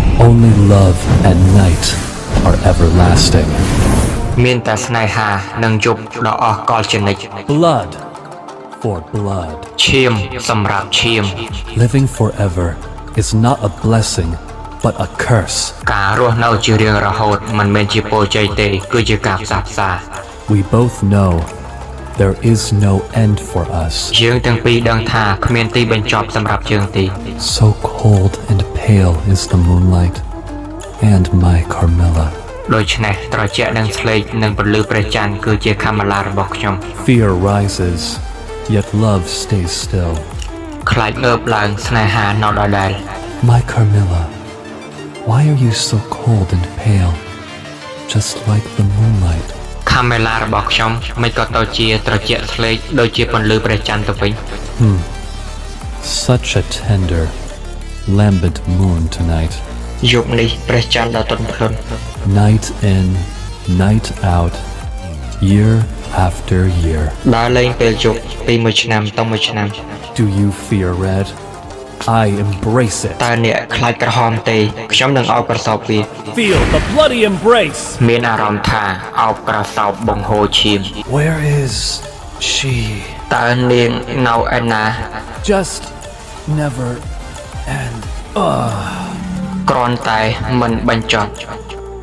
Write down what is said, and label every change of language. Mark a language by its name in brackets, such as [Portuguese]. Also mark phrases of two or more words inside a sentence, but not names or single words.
[English] Only love and night are everlasting. [Khmer] មានតែស្នេហានិងយប់ដ៏អស់កលជានិច្ច [English] Blood for blood. [Khmer] ឈាមសម្រាប់ឈាម [English] Living forever is not a blessing, but a curse. [Khmer] ការរស់នៅជារៀងរហូតមិនមែនជាពរជ័យទេគឺជាការផ្សះផ្សា [English] We both know there is no end for us. [Khmer] យើងទាំងពីរដឹងថាគ្មានទីបញ្ចប់សម្រាប់យើងទេ [English] So cold and pale is the moonlight, and my Carmilla. [Khmer] ដូច្នេះត្រជាក់នឹងស្លេកនិងពន្លឺព្រះច័ន្ទគឺជាកាមេឡារបស់ខ្ញុំ [English] Fear rises, yet love stays still. [Khmer] ខ្លាចងើបឡើងស្នេហានៅដដែល [English] My Carmilla, why are you so cold and pale, just like the moonlight? [Khmer] កាមេឡារបស់ខ្ញុំមិនក៏ទៅជាត្រជាក់ស្លេកដូចជាពន្លឺព្រះច័ន្ទទៅវិញ [English] Such a tender, lambent moon tonight. [Khmer] យប់នេះព្រះច័ន្ទដ៏ទន់ភ្លន់ [English] Night in, night out, year after year. [Khmer] ដើរលេងពេលយប់ពីមួយឆ្នាំទៅមួយឆ្នាំ [English] Do you fear red? I embrace it. [Khmer] តើអ្នកខ្លាចក្រហមទេខ្ញុំនឹងអោបក្រសោបវា [English] Feel the bloody embrace. [Khmer] មានអារម្មណ៍ថាអោបក្រសោបបង្ហូរឈាម [English] Where is she? [Khmer] តើនាងនៅឯណា [English] Just never end. [Khmer] គ្រាន់តែមិនបញ្ចប់